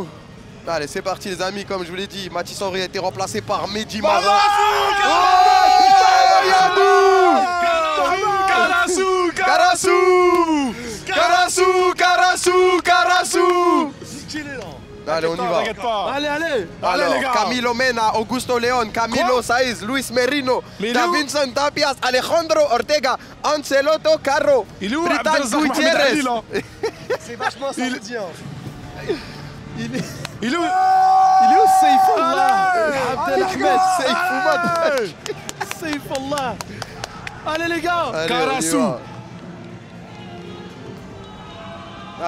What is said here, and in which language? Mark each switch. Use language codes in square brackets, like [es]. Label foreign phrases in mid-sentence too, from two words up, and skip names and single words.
[fr] Allez, c'est parti, les amis, comme je vous l'ai dit, Mathis Henry a été remplacé par Mehdi Marin. Karasu. Allez, on y va. Allez, Alors, les gars. Camilo Mena, Augusto León, Camilo Saiz, Luis Merino, Davinson Tapias, Alejandro Ortega, Ancelotti Carro, Il est où Britan Abdelrazak Mohamed Ali, Gutiérrez. là? C'est vachement saoudien. Il est où? Il est où Saifullah Abdel Ahmed Saifullah. Allez les gars. Allez, Karasu. on y va.